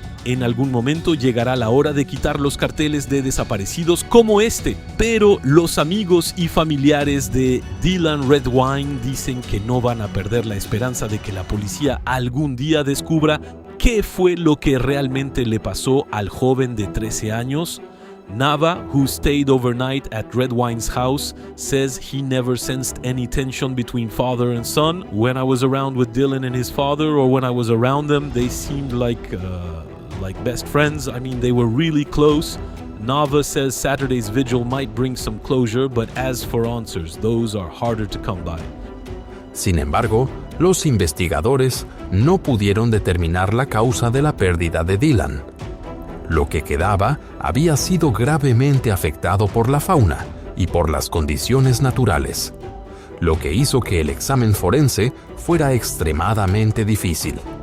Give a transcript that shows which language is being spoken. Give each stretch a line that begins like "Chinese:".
Spanish: En algún momento llegará la hora de quitar los carteles de desaparecidos como este, pero los amigos y familiares de Dylan Redwine dicen que no van a perder la esperanza de que la policía algún día descubra qué fue lo que realmente le pasó al joven de 13 años.
English: Nava, who stayed overnight at Redwine's house, says he never sensed any tension between father and son. When I was around with Dylan and his father, or when I was around them, they seemed like best friends. I mean, they were really close. Nava says Saturday's vigil might bring some closure, but as for answers, those are harder to come by.
Spanish: Sin embargo, los investigadores no pudieron determinar la causa de la pérdida de Dylan. Lo que quedaba había sido gravemente afectado por la fauna y por las condiciones naturales, lo que hizo que el examen forense fuera extremadamente difícil.